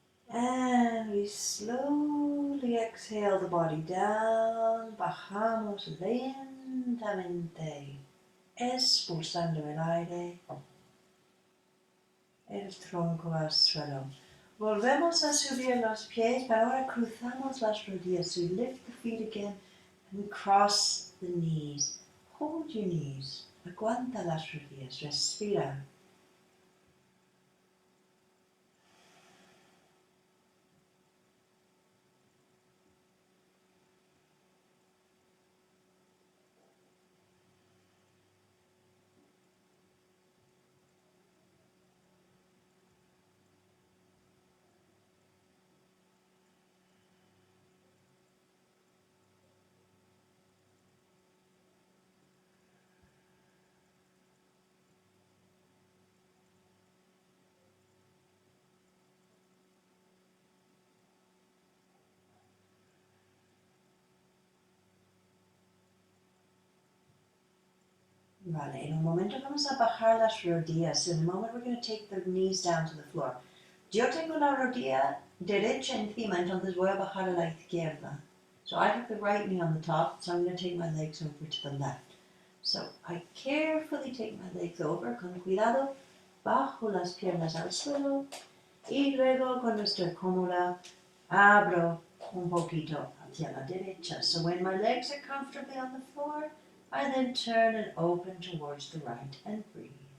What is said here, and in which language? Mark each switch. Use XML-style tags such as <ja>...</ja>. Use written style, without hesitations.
<en>And we slowly exhale the body down,</en> <es>bajamos lentamente, expulsando el aire, el tronco al suelo. Volvemos a subir los pies, pero ahora cruzamos las rodillas.</es> <en>So we lift the feet again and cross the knees. Hold your knees,</en> <es>aguanta las rodillas, respira. Vale, en un momento vamos a bajar las rodillas.</es> <en>In a moment we're going to take the knees down to the floor.</en> <es>Yo tengo la rodilla derecha encima, entonces voy a bajar a la izquierda.</es> <en>So I have the right knee on the top, so I'm going to take my legs over to the left. So I carefully take my legs over,</en> <es>con cuidado, bajo las piernas al suelo y luego cuando estoy cómoda, abro un poquito hacia la derecha.</es> <en>So when my legs are comfortably on the floor, I then turn and open towards the right and breathe.</en>